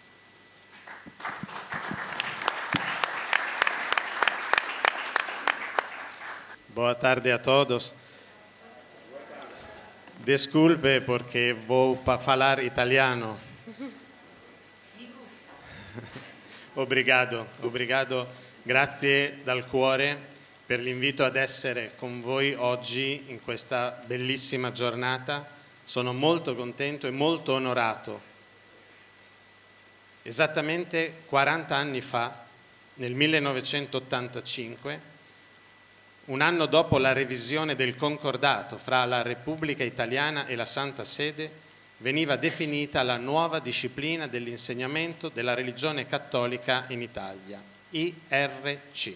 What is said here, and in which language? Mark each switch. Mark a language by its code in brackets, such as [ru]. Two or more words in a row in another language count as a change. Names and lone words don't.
[pt] Boa tarde a todos. Desculpe perché vou falar italiano. Obrigado, [it] grazie dal cuore per l'invito ad essere con voi oggi in questa bellissima giornata. Sono molto contento e molto onorato. Esattamente 40 anni fa, nel 1985, un anno dopo la revisione del concordato fra la Repubblica Italiana e la Santa Sede, veniva definita la nuova disciplina dell'insegnamento della religione cattolica in Italia, IRC.